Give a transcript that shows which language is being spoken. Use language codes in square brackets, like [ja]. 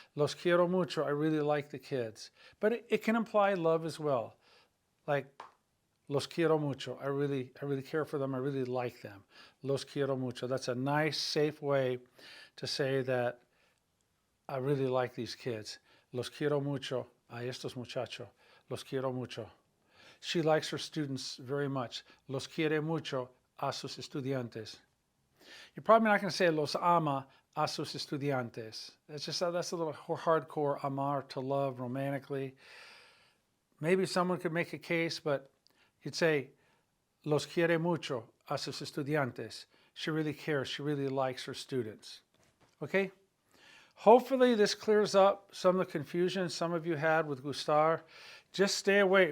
[en] Los quiero mucho. I really like the kids. But it can imply love as well. Like, los quiero mucho. I really care for them. I really like them. Los quiero mucho. That's a nice, safe way to say that I really like these kids. [es] Los quiero mucho a estos muchachos. Los quiero mucho. [en] She likes her students very much. [es] Los quiere mucho a sus estudiantes. [en] You're probably not going to say los ama a sus estudiantes. That's a little hardcore, amar, to love romantically. Maybe someone could make a case, but you'd say los quiere mucho a sus estudiantes. She really cares. She really likes her students. Okay? Hopefully this clears up some of the confusion some of you had with Gustar. Just stay away.